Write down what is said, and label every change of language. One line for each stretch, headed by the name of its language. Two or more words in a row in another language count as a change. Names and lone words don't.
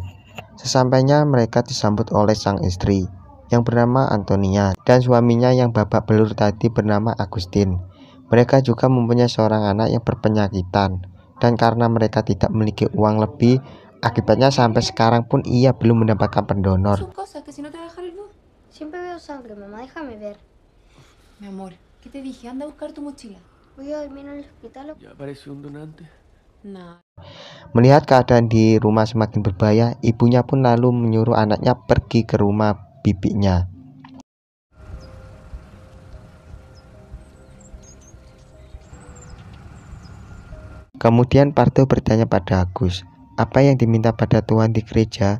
Indonesian: Sesampainya mereka disambut oleh sang istri yang bernama Antonia dan suaminya yang babak belur tadi bernama Agustin. Mereka juga mempunyai seorang anak yang berpenyakitan, dan karena mereka tidak memiliki uang lebih, akibatnya sampai sekarang pun ia belum mendapatkan pendonor.
Spanish: Siempre veo sangre, mamá, déjame ver. Mi amor, ¿qué te dije? Anda a buscar tu mochila. Voy a dormir en el hospital. Ya apareció un donante.
Indonesian: Nah. Melihat keadaan di rumah semakin berbahaya, ibunya pun lalu menyuruh anaknya pergi ke rumah bibinya. Kemudian Pardo bertanya pada Agus, apa yang diminta pada Tuhan di gereja?